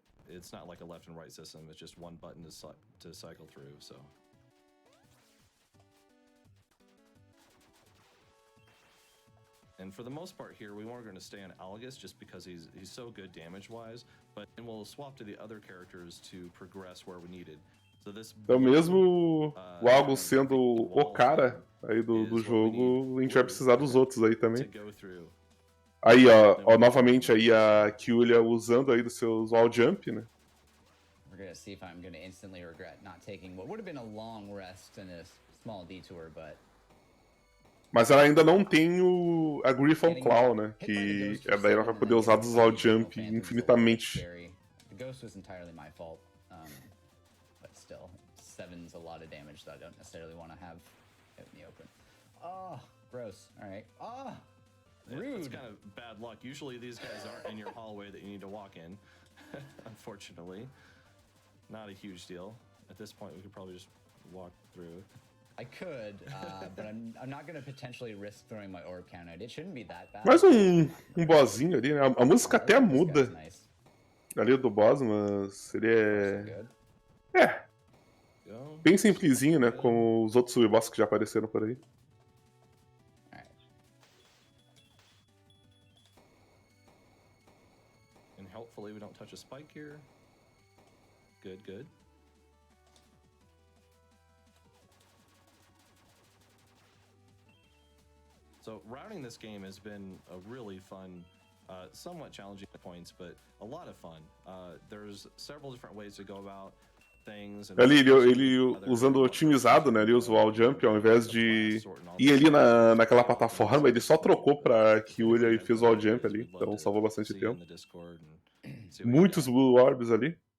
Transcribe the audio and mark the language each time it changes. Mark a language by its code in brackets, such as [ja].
[en] It's not like a left and right system, it's just one button to cycle through, so. And for the most part here, we weren't going to stay on Algus just because he's so good damage-wise, but then we'll swap to the other characters to progress where we needed. So this [pt] então mesmo o Algus sendo o cara aí do jogo, a gente vai precisar dos outros aí também. Aí, ó, novamente aí a Kyulia usando aí dos seus wall jump, né? [en] We're gonna see if I'm gonna instantly regret not taking what would have been a long rest and a small detour, but. [pt] Mas ela ainda não tem a Griffon Claw, né? Que daí ela vai poder usar dos wall jump infinitamente. [en] The ghost was entirely my fault, but still, 7's a lot of damage that I don't necessarily want to have out in the open. Oh, gross. All right. Ah. Rude. It's kind of bad luck. Usually these guys aren't in your hallway that you need to walk in. Unfortunately. Not a huge deal. At this point, we could probably just walk through. I could, but I'm not going to potentially risk throwing my orb count out. It shouldn't be that bad. [pt] Mais um bossinho ali, né? A música até muda ali do boss, mas ele é bem simplesinho, né? Como os outros sub-bosses que já apareceram por aí. [en] Hopefully we don't touch a spike here. Good, good. So routing this game has been a really fun, somewhat challenging at points, but a lot of fun. There's several different ways to go about [pt] Ali, ele usando otimizado, né? Ele usa o wall jump, ao invés de ir ali naquela plataforma, ele só trocou pra Kyulia e fez o wall jump ali, então salvou bastante tempo. Muitos Blue Orbs ali.